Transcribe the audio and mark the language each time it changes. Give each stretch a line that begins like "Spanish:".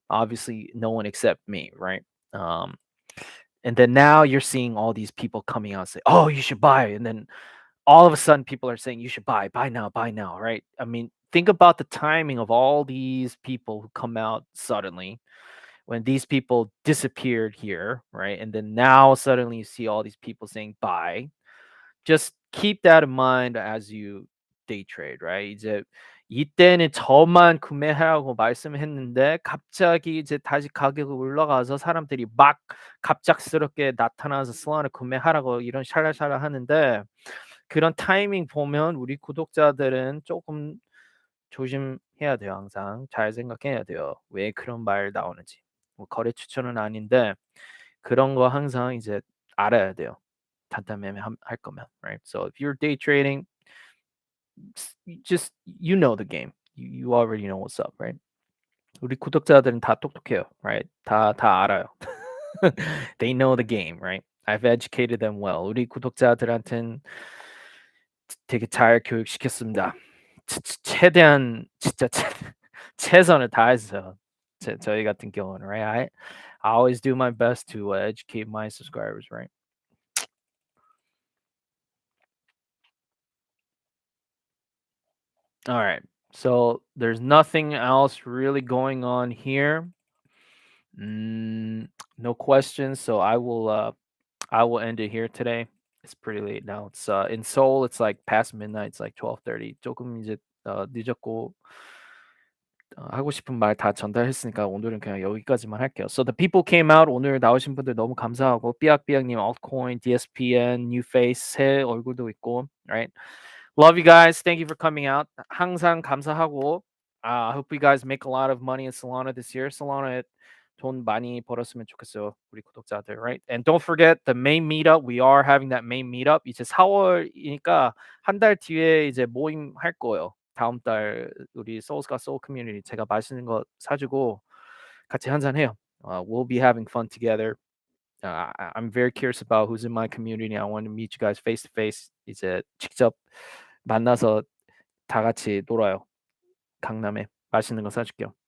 English: Obviously, no one except me, right? Um, and then now you're seeing all these people coming out and say, "Oh, you should buy," and then all of a sudden people are saying, "You should buy now," right? I mean, think about the timing of all these people who come out suddenly when these people disappeared here, right? And then now suddenly you see all these people saying buy. Just keep that in mind as you day trade, right?
Korean: 이제 이때는 저만 구매하라고 말씀했는데 갑자기 이제 다시 가격이 올라가서 사람들이 막 갑작스럽게 나타나서 솔라나 구매하라고 이런 샬랄샬랄 하는데 그런 타이밍 보면 우리 구독자들은 조금 조심해야 돼요. 항상 잘 생각해야 돼요. 왜 그런 말 나오는지. 뭐 거래 추천은 아닌데 그런 거 항상 이제 알아야 돼요. 단타매매 할 거면,
English: right? So if you're day trading, just you know the game. You already know what's up, right?
Korean: 우리 구독자들은 다 똑똑해요,
English: right?
Korean: 다 알아요.
English: They know the game, right? I've educated them well.
Korean: 우리 구독자들한텐 되게 잘 교육시켰습니다. 최대한 진짜 최선을 다했어요. 저희 같은 경우는,
English: right? I always do my best to educate my subscribers, right? All right. So there's nothing else really going on here. Mm, no questions. So I will end it here today. It's pretty late now. It's in Seoul. It's like past midnight. It's like 12:30.
Korean: 조금 이제 늦었고 하고 싶은 말 다 전달했으니까 오늘은 그냥 여기까지만 할게요.
English: So the people came out.
Korean: 오늘 나오신 분들 너무 감사하고 삐약삐약님, altcoin, DSPN,
English: new face
Korean: 새 얼굴도 있고, right?
English: Love you guys. Thank you for coming out.
Korean: 항상 감사하고
English: I hope you guys make a lot of money in Solana this year.
Korean: Solana 돈 많이 벌었으면 좋겠어요. 우리 구독자들,
English: right? And don't forget the main meetup. We are having that main meetup.
Korean: 이제 4월이니까 한 달 뒤에 이제 모임 할 거예요. 다음 달 우리 Souls가 Soul Community 제가 맛있는 거 사주고 같이 한잔 해요.
English: We'll be having fun together. I'm very curious about who's in my community. I want to meet you guys face to face.
Korean: 이제 직접 만나서 다 같이 놀아요. 강남에 맛있는 거 사줄게요.